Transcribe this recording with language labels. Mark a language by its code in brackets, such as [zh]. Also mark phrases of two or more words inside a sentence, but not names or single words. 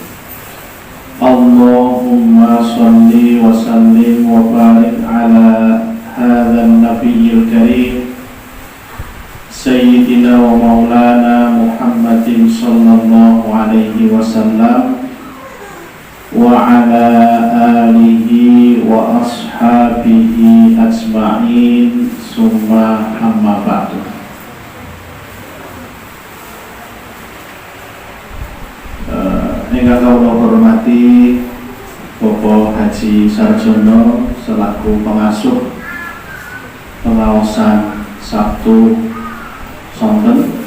[ar] اللهم صل وسلم وبارك على هذا النبي الكريم سيدنا ومولانا محمد صلى الله عليه وسلم وعلى آله وأصحابه أجمعين، ثم أما بعد. [jv] Ingkang kula hormati Bapak Haji Sarjono selaku pengasuh pengaosan Sabtu sonten,